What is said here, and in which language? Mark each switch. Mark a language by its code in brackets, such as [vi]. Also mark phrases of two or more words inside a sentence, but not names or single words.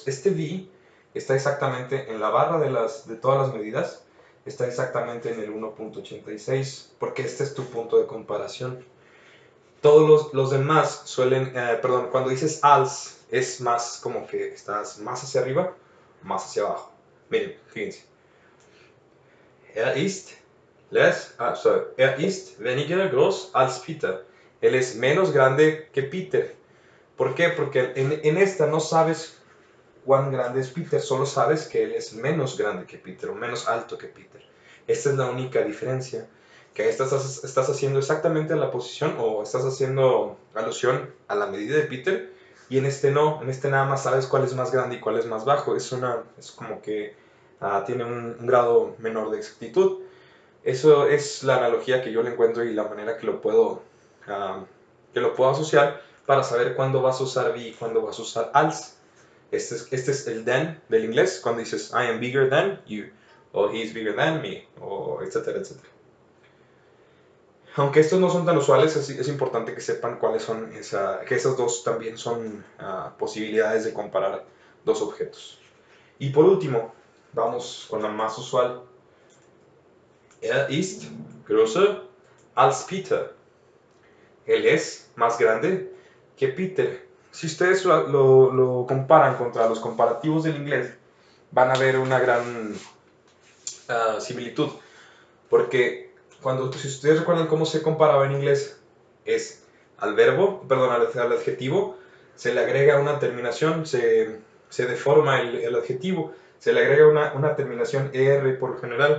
[es] Este vi está exactamente en la barra de todas las medidas, está exactamente en el 1,86, porque este es tu punto de comparación. Todos los demás suelen, perdón, cuando dices als, es más como que estás más hacia arriba, más hacia abajo. Miren, fíjense. [de] Er ist weniger groß als Peter. [es] Él es menos grande que Peter. ¿Por qué? Porque en esta no sabes cuán grande es Peter, solo sabes que él es menos grande que Peter o menos alto que Peter. Esta es la única diferencia. Que estás haciendo exactamente la posición o estás haciendo alusión a la medida de Peter y en este no, en este nada más sabes cuál es más grande y cuál es más bajo. Es como que tiene un grado menor de exactitud. Eso es la analogía que yo le encuentro y la manera que lo puedo asociar para saber cuándo vas a usar be y cuándo vas a usar als. Este es el than del inglés, cuando dices [en] I am bigger than you, [es] o [en] he is bigger than me, [es] o etcétera, etcétera. Aunque estos no son tan usuales, es importante que sepan cuáles son, que esas dos también son posibilidades de comparar dos objetos. Y por último, vamos con la más usual. [de] Er ist größer als Peter. [es] Él es más grande que Peter. Si ustedes lo comparan contra los comparativos del inglés, van a ver una gran similitud. Porque si ustedes recuerdan cómo se comparaba en inglés, es al verbo, perdón, al adjetivo, se le agrega una terminación, se deforma el adjetivo, se le agrega una terminación ER por lo general.